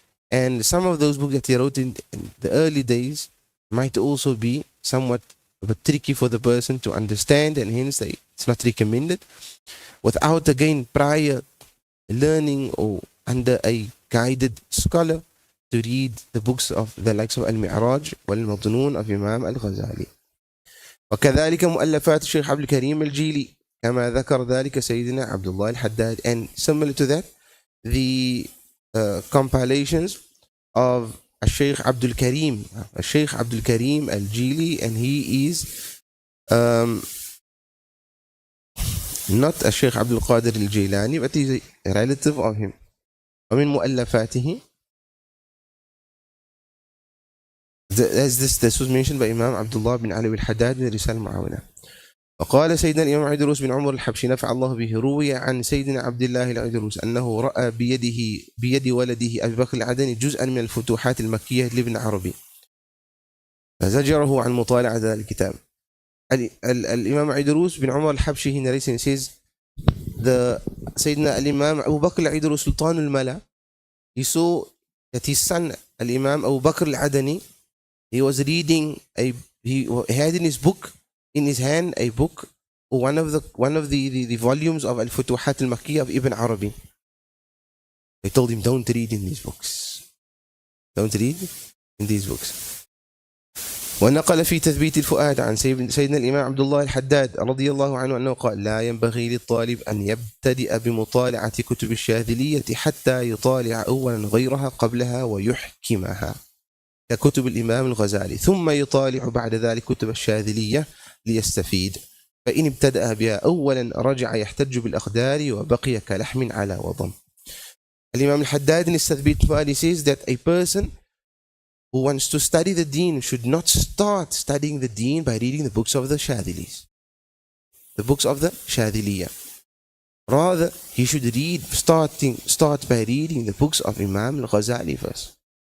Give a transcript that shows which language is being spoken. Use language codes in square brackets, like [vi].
[en] And some of those books that he wrote in the early days might also be somewhat a bit tricky for the person to understand, and hence it's not recommended without, again, prior learning or under a guided scholar to read the books of the likes of Al-Mi'raj wal-Madnun of Imam Al-Ghazali. [ar] وكذلك مؤلفات الشيخ عبد الكريم الجيلي كما ذكر ذلك سيدنا عبد الله الحداد. [en] And similar to that, the compilations of Shaykh Abdul Karim al-Jili, and he is not Shaykh Abdul Qadir al-Jilani, but he's a relative of him. [ar] ومن مؤلفاته, [en] as this was mentioned by Imam Abdullah bin Ali al-Haddad in Risal Mu'awina. [ar] وقال سيدنا الإمام عيدروس بن عمر الحبشي نفع الله به روي عن سيدنا عبد الله العيدروس أنه رأى بيد ولده أبي بكر العدني جزءا من الفتوحات المكية لابن عربي فزجره عن مطالعة ذلك الكتاب. [en] الإمام عيدروس بن عمر الحبشي he narrates and says the سيدنا الإمام أبو بكر العيدروس سلطان الملا, he saw that his son الإمام أبو بكر العدني, he was reading he had in his book, in his hand, a book, one of the volumes of Al-Futuhat al-Makkiyah of Ibn Arabi. They told him, don't read in these books. Don't read in these books. [ar] ونقل في تثبيت الفؤاد عن سيدنا الإمام عبد الله الحداد رضي الله عنه أنه قال لا ينبغي للطالب أن يبتدئ بمطالعة كتب الشاذلية حتى يطالع أولا غيرها قبلها ويحكمها ككتب الإمام الغزالي ثم يطالع بعد ذلك كتب الشاذلية ليستفيد فإن ابتدأ بها أولا رجع يحتج بالأقدار وبقي كلحم على وضم. [en] الإمام الحداد in his تثبيت says that a person who wants to study the deen should not start studying the deen by reading the books of the Shadhilis, the books of the Shadhiliya. Rather, he should start by reading the books of Imam al-Ghazali first.